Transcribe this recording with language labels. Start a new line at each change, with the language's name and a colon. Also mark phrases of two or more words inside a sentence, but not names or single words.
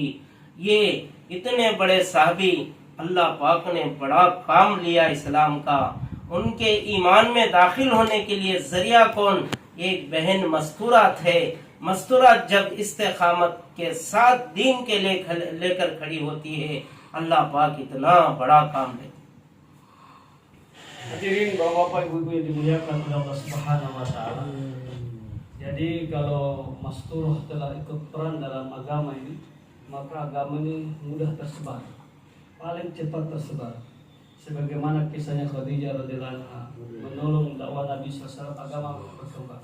Hindi: ये इतने बड़े साहबी, अल्लाह पाक ने बड़ा काम लिया इस्लाम का। उनके ईमान में दाखिल होने के लिए जरिया कौन? एक बहन मस्तूरा थे। मस्तूरा जब इस्तिकामत के साथ दीन के लेकर खड़ी होती है, अल्लाह पाक इतना बड़ा काम है।
Indonesian: Hadirin bapak-bapak, ibu-ibu yang dimuliakan oleh Allah
Arabic: سبحانه وتعالى.
Indonesian: Jadi kalau Masturah telah ikut peran dalam agama ini, maka agama ini mudah tersebar, paling cepat tersebar. Sebagaimana kisahnya Khadijah
Arabic: رضي الله عنها
Indonesian: menolong dakwah Nabi SAW, agama berkembang.